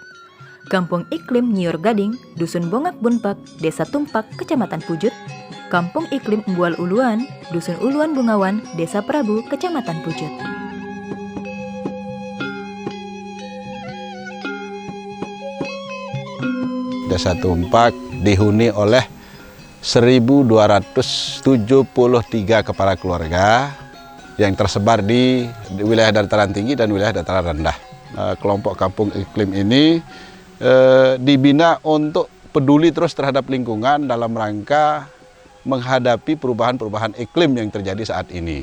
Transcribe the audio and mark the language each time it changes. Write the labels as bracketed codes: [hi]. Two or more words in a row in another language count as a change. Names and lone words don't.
[id] Kampung Iklim Nyiur Gading, Dusun Bongak Bunpak, Desa Tumpak, Kecamatan Pujut. Kampung Iklim Embual Uluan, Dusun Uluan Bungawan, Desa Prabu, Kecamatan Pujut. Desa Tumpak dihuni oleh 1.273 kepala keluarga yang tersebar di wilayah dataran tinggi dan wilayah dataran rendah. Kelompok Kampung Iklim ini dibina untuk peduli terus terhadap lingkungan dalam rangka menghadapi perubahan-perubahan iklim yang terjadi saat ini.